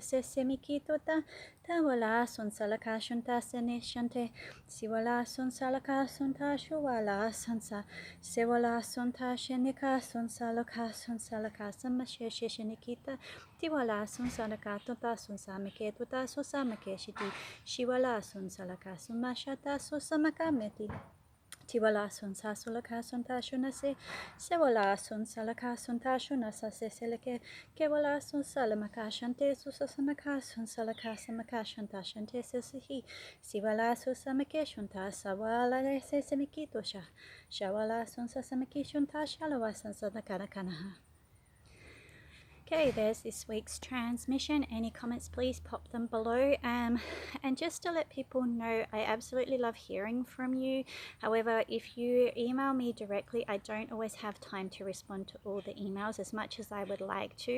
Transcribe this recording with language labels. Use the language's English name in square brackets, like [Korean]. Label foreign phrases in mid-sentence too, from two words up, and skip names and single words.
[English] se semikitota tawala sun salaka shanta sene shante siwala sun salaka sunta shuwala sansa sewala sunta shenika sun salaka sun salaka samashe shenikita tiwala sun salaka tota sun samake tota susamake shiti shiwala sun salaka sumashata susamaka meti Tiwala sun sasulaka sun tashuna se sewala sun salaka sun tashuna sa se seleke kewala sun salamaka shante susasamaka sun salaka samaka shanta shante se sihi siwala susamake shunta sawala se semikito sha shawala sun sasamaki shunta shalawa sun sadakana kanaha. Okay, there's this week's transmission. Any comments, please pop them below. And just to let people know, I absolutely love hearing from you. However, if you email me directly, I don't always have time to respond to all the emails as much as I would like to.